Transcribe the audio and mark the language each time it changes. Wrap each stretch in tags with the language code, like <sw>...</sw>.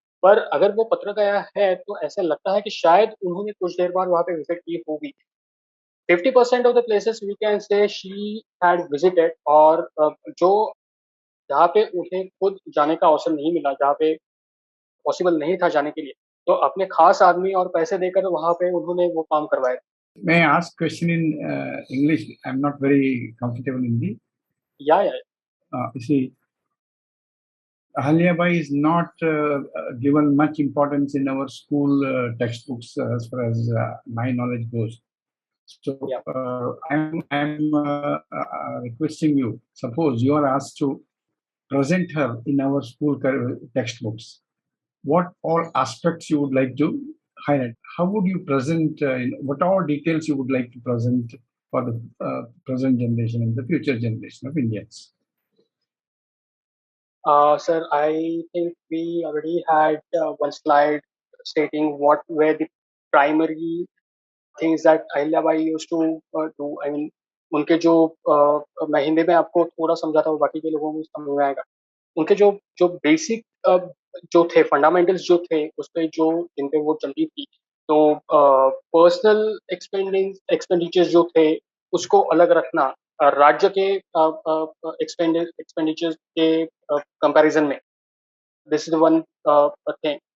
<hi>पर अगर वो पत्र गया है तो ऐसा लगता है कि शायद उन्होंने कुछ देर बाद वहां पे विजिट की होगी।</hi> <en>50% of the places we can say she had visited,</en> <hi>और जो जहाँ पे उन्हें खुद जाने का अवसर नहीं मिला, जहाँ पे पॉसिबल नहीं था जाने के लिए, तो अपने खास आदमी और पैसे देकर वहां पे उन्होंने वो काम करवाए।</hi> <en>May I ask question in English? I'm not very comfortable in Hindi. या You see, Ahalyabai is not given much importance in our school textbooks as far as my knowledge goes. So या I'm requesting you. Suppose you are asked to present her in our school textbooks, what all aspects you would like to highlight? How would you present, what all details you would like to present for the present generation and the future generation of Indians? Sir, I think we already had one slide stating what were the primary things that Ahilya Bai used to do. I mean,</en> <hi>उनके जो मैं हिंदी में आपको थोड़ा समझाता हूँ, बाकी के लोगों को समझ में आएगा। उनके जो जो बेसिक जो थे फंडामेंटल्स जो थे उस पे जो जिन पे वो चलती थी, तो पर्सनल एक्सपेंडिचर्स जो थे उसको अलग रखना, राज्य के एक्सपेंडिचर्स के कंपैरिजन में,</hi> <en>This is one thing.</en>